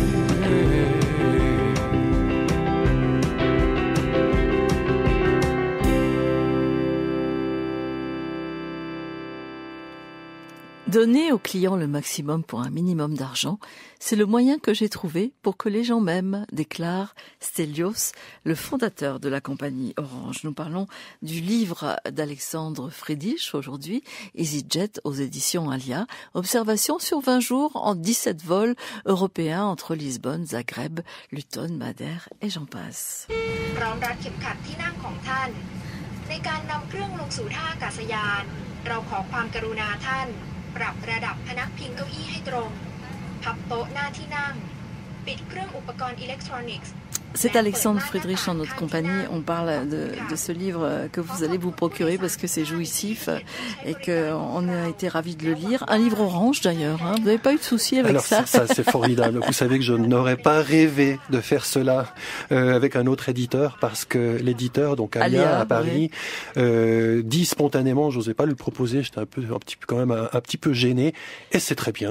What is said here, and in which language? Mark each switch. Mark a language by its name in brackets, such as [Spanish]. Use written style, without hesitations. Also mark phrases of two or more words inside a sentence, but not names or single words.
[French] Donner aux clients le maximum pour un minimum d'argent, c'est le moyen que j'ai trouvé pour que les gens m'aiment, déclare Stelios, le fondateur de la compagnie Orange. Nous parlons du livre d'Alexandre Friedrich aujourd'hui, EasyJet aux éditions Alia. Observation sur 20 jours en 17 vols européens entre Lisbonne, Zagreb, Luton, Madère et j'en passe. [Thai] พร้อมรัดเข็มขัดที่นั่งของท่านในการนำเครื่องลงสู่ท่าอากาศยานเราขอความกรุณาท่านปรับระดับพนักพิงเก้าอี้ให้ตรงพับโต๊ะหน้าที่นั่งปิดเครื่องอุปกรณ์อิเล็กทรอนิกส์ [French] C'est Alexandre Friedrich en notre compagnie. On parle de ce livre que vous allez vous procurer parce que c'est jouissif et qu'on a été ravis de le lire. Un livre orange d'ailleurs, hein. Vous n'avez pas eu de souci avec ça? Alors ça c'est formidable. Vous savez que je n'aurais pas rêvé de faire cela avec un autre éditeur parce que l'éditeur, donc Alia à Paris, dit spontanément, j'osais pas lui proposer, j'étais un petit peu gêné, et c'est très bien.